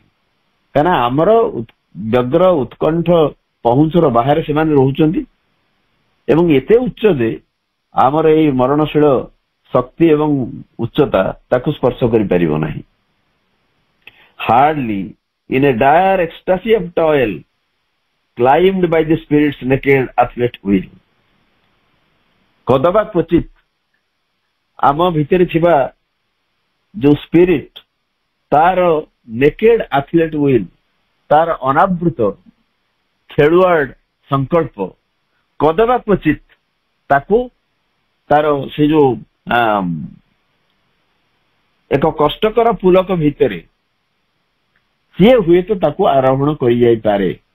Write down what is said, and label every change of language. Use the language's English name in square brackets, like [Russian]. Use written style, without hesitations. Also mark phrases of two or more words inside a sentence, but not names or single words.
[Odia] କାହିଁକିନା ଆମର ବ୍ୟଗ୍ର ଉତ୍କଣ୍ଠ ପହୁଞ୍ଚର ବାହାରେ ସେମାନେ ରହୁଛନ୍ତି ଏବଂ ଏତେ ଉଚ୍ଚ ଯେ ଆମର ଏଇ ମରଣଶୀଳ ଶକ୍ତି ଏବଂ ଉଚ୍ଚତା ତାକୁ ସ୍ପର୍ଶ କରିପାରିବ ନାହିଁ। [English] ହାର୍ଡଲି in a dire ecstasy of toil climbed by the spirit's naked athlete will। [Odia] କଦବା କ୍ୱଚିତ ଆମ ଭିତରେ ଥିବା ଯୋଉ ସ୍ପିରିଟ, ତାର [English] naked athlete will, [Odia] ତାର ଅନାବୃତ ଖେଳୁଆଡ ସଂକଳ୍ପ, କଦବା କ୍ୱଚିତ ତାକୁ ତାର ସେ ଯୋଉ ଏକ କଷ୍ଟକର ପୁଲକ ଭିତରେ ସିଏ ହୁଏତ ତାକୁ ଆରୋହଣ କରିଯାଇପାରେ।